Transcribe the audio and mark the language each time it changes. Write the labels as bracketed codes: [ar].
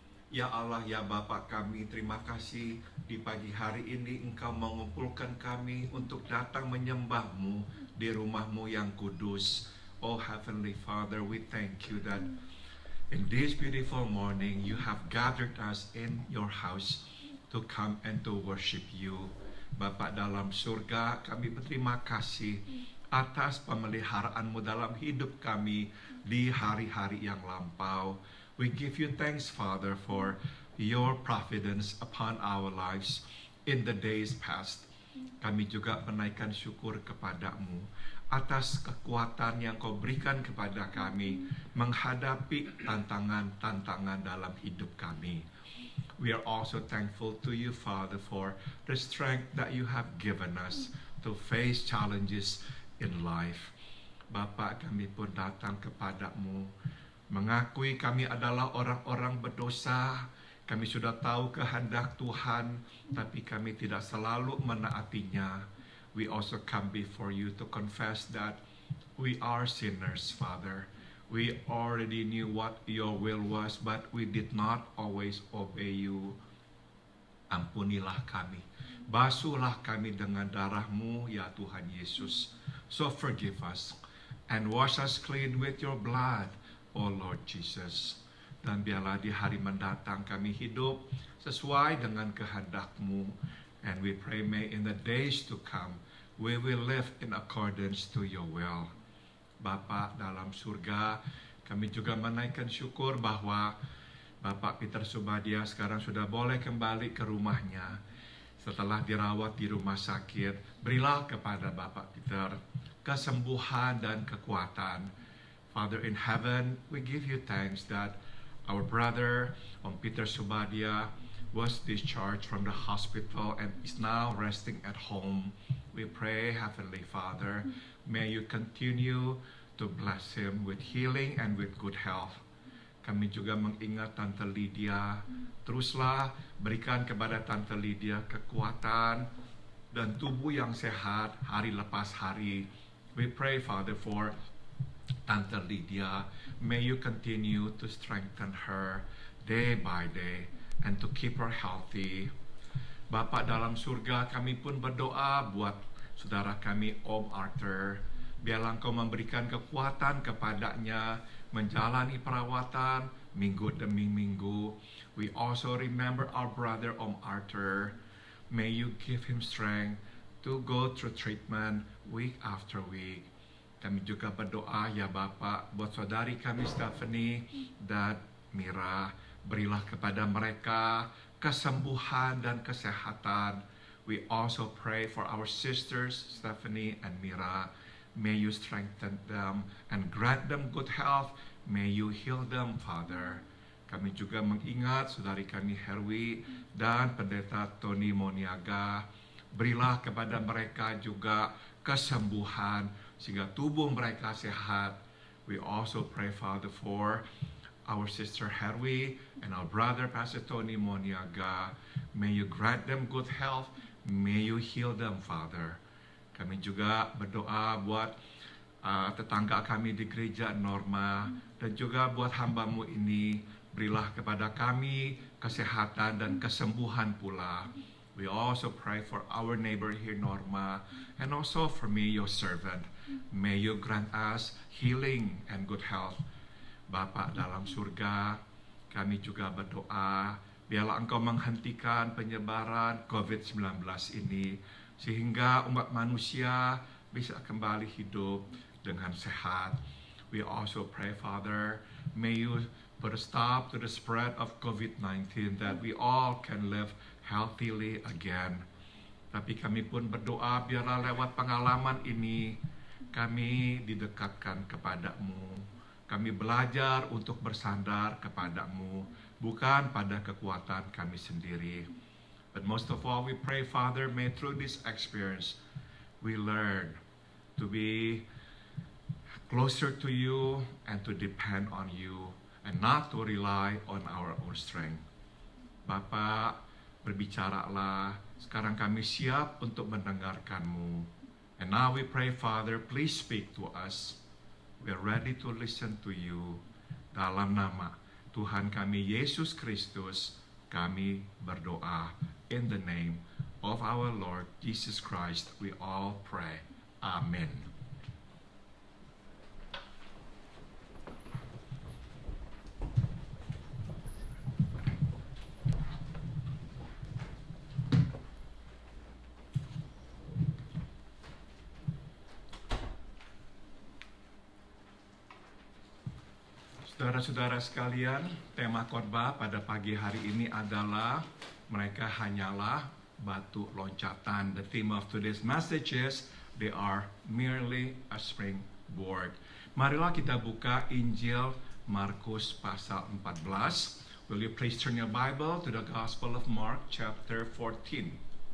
[id] Ya Allah, ya Bapa kami, terima kasih di pagi hari ini Engkau mengumpulkan kami untuk datang menyembah-Mu di rumah-Mu yang kudus. [en] Oh Heavenly Father, we thank you that in this beautiful morning you have gathered us in your house to come and to worship you. [id] Bapa dalam surga, kami berterima kasih atas pemeliharaan-Mu dalam hidup kami di hari-hari yang lampau. [en] We give you thanks, Father, for your providence upon our lives in the days past. [id] Kami juga menaikkan syukur kepadamu atas kekuatan yang kau berikan kepada kami menghadapi tantangan-tantangan dalam hidup kami. [en] We are also thankful to you, Father, for the strength that you have given us to face challenges in life. [id] Bapa, kami pun datang kepadamu mengakui kami adalah orang-orang berdosa. Kami sudah tahu kehendak Tuhan, tapi kami tidak selalu menaatinya. [en] We also come before you to confess that we are sinners, Father. We already knew what your will was, but we did not always obey you. [id] Ampunilah kami. Basuhlah kami dengan darah-Mu, ya Tuhan Yesus. [en] So forgive us and wash us clean with your blood, oh Lord Jesus. [id] Dan biarlah di hari mendatang kami hidup sesuai dengan kehendak-Mu. [en] And we pray may in the days to come, we will live in accordance to your will. [id] Bapa dalam surga, kami juga menaikkan syukur bahwa Bapak Peter Subadia sekarang sudah boleh kembali ke rumahnya. Setelah dirawat di rumah sakit, berilah kepada Bapak Peter kesembuhan dan kekuatan. [en] Father in heaven, we give you thanks that our brother, Om Peter Subadia, was discharged from the hospital and is now resting at home. We pray, Heavenly Father, may you continue to bless him with healing and with good health. [id] Kami juga mengingat Tante Lydia. Teruslah berikan kepada Tante Lydia kekuatan dan tubuh yang sehat hari lepas hari. [en] We pray, Father, for Tante Lydia. May you continue to strengthen her day by day and to keep her healthy. [id] Bapa dalam surga, kami pun berdoa buat saudara kami Om Arthur. Biarlah Engkau memberikan kekuatan kepadanya menjalani perawatan minggu demi minggu. [en] We also remember our brother Om Arthur. May you give him strength to go through treatment week after week. [id] Kami juga berdoa ya Bapak buat saudari kami Stephanie dan Mira. Berilah kepada mereka kesembuhan dan kesehatan. [en] We also pray for our sisters Stephanie and Mira. May you strengthen them and grant them good health. May you heal them, Father. [id] Kami juga mengingat saudari kami Herwi dan pendeta Tony Moniaga. Berilah kepada mereka juga kesembuhan sehingga tubuh mereka sehat. [en] We also pray, Father, for our sister Herwi and our brother Pastor Tony Moniaga. May you grant them good health. May you heal them, Father. [id] Kami juga berdoa buat tetangga kami di gereja Norma dan juga buat hamba-Mu ini. Berilah kepada kami kesehatan dan kesembuhan pula. [en] We also pray for our neighbor here Norma and also for me, your servant. May you grant us healing and good health. [id] Bapa dalam surga, kami juga berdoa, biarlah Engkau menghentikan penyebaran COVID-19 ini, sehingga umat manusia bisa kembali hidup dengan sehat. [en] We also pray, Father, may you put a stop to the spread of COVID-19, that we all can live healthily again. [id] Tapi kami pun berdoa, biarlah lewat pengalaman ini, kami didekatkan kepada-Mu. Kami belajar untuk bersandar kepada-Mu, bukan pada kekuatan kami sendiri. [en] But most of all, we pray, Father, may through this experience, we learn to be closer to You and to depend on You, and not to rely on our own strength. [id] Bapak, berbicaralah, sekarang kami siap untuk mendengarkan-Mu. [en] And now we pray, Father, please speak to us. We are ready to listen to You. [id] Dalam nama Tuhan kami Yesus Kristus, kami berdoa. [en] In the name of our Lord Jesus Christ, we all pray. Amen. [id] Saudara-saudara sekalian, tema khotbah pada pagi hari ini adalah mereka hanyalah batu loncatan. [en] The theme of today's message is they are merely a springboard. [id] Marilah kita buka Injil Markus pasal 14. [en] Will you please turn your Bible to the Gospel of Mark chapter 14.